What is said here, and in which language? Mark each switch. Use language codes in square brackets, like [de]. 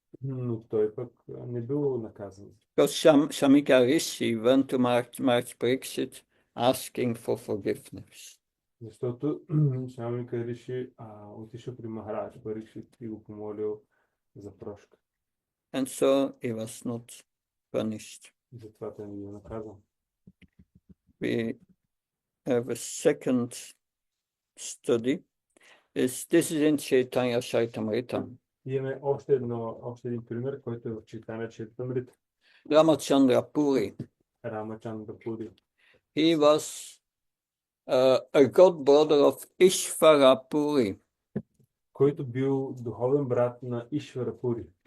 [bg] Но той пък не бил наказан. [en] Because Shamika Rishi went to Maharaj Pariksit asking for forgiveness. [bg] Защото Шамика Риши отишъл при Махарадж Парикшит и го помолил за прошка. [en] And so he was not punished. [bg] Затова той не бил наказан. [en] We have a second study. This is in Chaitanya Charitamrita. [bg] Имаме още един пример, който е в Чайтanya Чаритамрита. [en] Ramachandra Puri. [bg] Рамачандра Пури. [en] He was a god brother of Ishvara Puri. [bg] Който бил духовен брат на Ишвара Пури.